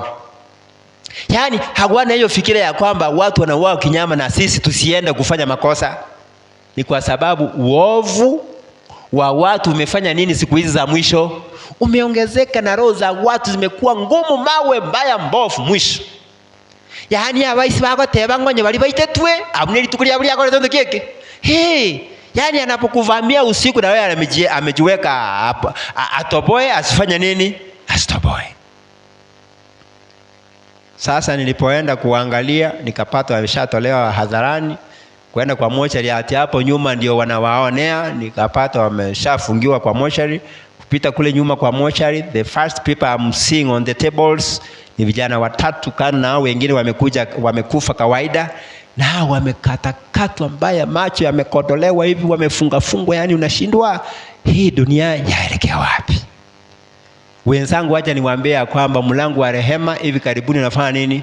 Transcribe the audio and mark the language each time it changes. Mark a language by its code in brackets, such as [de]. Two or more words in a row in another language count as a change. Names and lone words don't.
[sw] Yaani hawana hiyo fikira ya kwamba watu wanauawa kinyama na sisi tusiende kufanya makosa. Ni kwa sababu uovu wa watu umefanya nini siku hizi za mwisho? Umeongezeka, na roho za watu zimekuwa ngumu, mawe mbaya mbovu mwisho. [guz] Yaani abaisi bako teba ngonye bali baitetwe, abune litukulia buli akore tondo keke. [sw] Yaani anapokuvamia usiku na wewe amejiweka atoboe, asifanye nini? Asitoboe. Sasa nilipoenda kuangalia, nikapata wameshatolewa hadharani kwenda kwa mochari. Hati hapo nyuma ndio wanawaonea, nikapata wameshafungiwa kwa mochari. Kupita kule nyuma kwa mochari, [en] the first people I'm seeing on the tables [sw] ni vijana 3, kana nao wengine wamekufa kawaida, na wamekatakatwa mbaya, macho yamekodolewa hivi, wamefungwa. Yani unashindwa hii dunia yaelekea wapi? Wenzangu, acha niwaambie kwamba mlango wa rehema hivi karibuni unafanya nini?